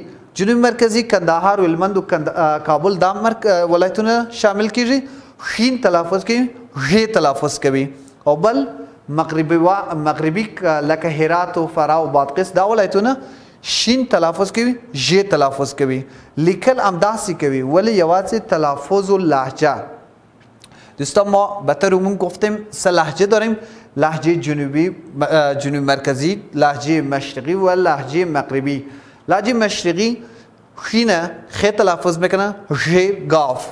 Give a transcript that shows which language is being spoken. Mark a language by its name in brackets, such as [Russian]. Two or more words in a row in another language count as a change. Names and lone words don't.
[Pashto] جنوبي مرکزي کندهار، هلمند او کابل دا ولایتونه شامل کیږي. خین تلفظ کوي، غې تلفظ کوي. او بل مغربي لکه هرات او فراه او بادغیس دا ولایتونه شین تلفظ کوي، ژ تلفظ کوي. لیکل همداسې کوي، ولی یوازې تلفظ و لهجه. [Persian] دوستان ما به طور عموم گفتیم 3 لهجه داریم: لهجه جنوبی مرکزی، لهجه مشرقی و لهجه مغربی. لهجه مشرقی خینه خ تلفظ میکنه، ژ گاف.